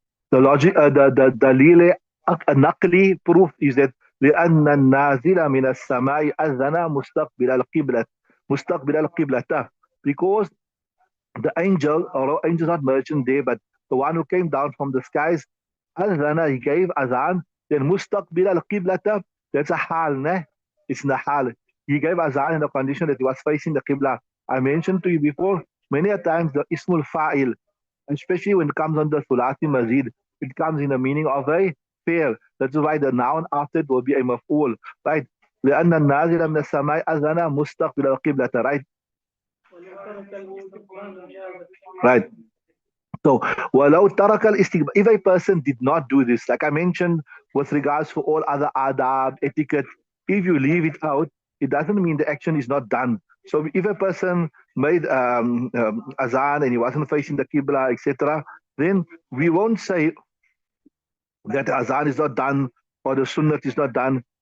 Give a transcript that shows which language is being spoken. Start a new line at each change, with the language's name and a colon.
English: The logic, the dalil naqli proof is that
Arabic: لأن النازل من السماء أذن مستقبل القبلة القبلة,
English: because the angel, or angel not mentioned there, but the one who came down from the skies, أذن, he gave azan, then
Arabic: مستقبل القبلة,
English: that's a hal, ne? It's a hal. He gave azan in the condition that he was facing the qibla. I mentioned to you before, many a times the ismul fa'il, especially when it comes on the Sulati Mazid, it comes in the meaning of a fail. That's why the noun after it will be a maf'ul, right?
Arabic: لأن النازل من السماء أذن مستقبل القبلة,
English: right? Right. So,
Arabic: walau tarakal istiqbal,
English: if a person did not do this, like I mentioned, with regards to all other adab, etiquette, if you leave it out, it doesn't mean the action is not done. So, if a person made azan and he wasn't facing the qibla, etc., then we won't say that azan is not done or the sunnat is not done.